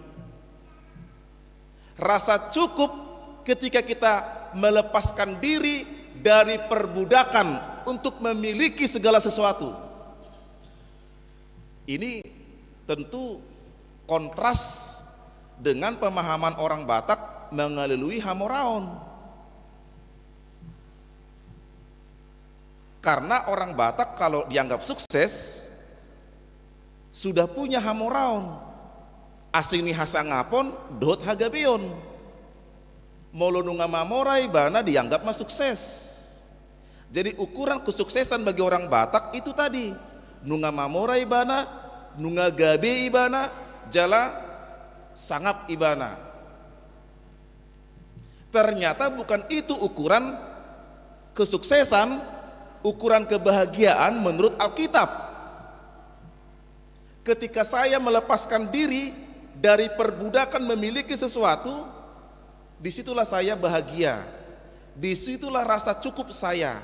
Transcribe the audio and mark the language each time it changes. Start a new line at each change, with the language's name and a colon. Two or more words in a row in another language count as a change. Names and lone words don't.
Indonesian: Rasa cukup ketika kita melepaskan diri dari perbudakan untuk memiliki segala sesuatu. Ini tentu kontras dengan pemahaman orang Batak mengalului hamoraon. Karena orang Batak kalau dianggap sukses sudah punya hamoraon.
Batak Toba: Asing ni hasangapon dot hagabeon. Molo nunga mamorai bana
Indonesian: dianggap mah sukses. Jadi ukuran kesuksesan bagi orang Batak itu tadi,
Batak Toba: nunga mamorai bana, nunga gabe ibana, jala sangap ibana.
Indonesian: Ternyata bukan itu ukuran kesuksesan, ukuran kebahagiaan menurut Alkitab. Ketika saya melepaskan diri dari perbudakan memiliki sesuatu, disitulah saya bahagia, disitulah rasa cukup saya.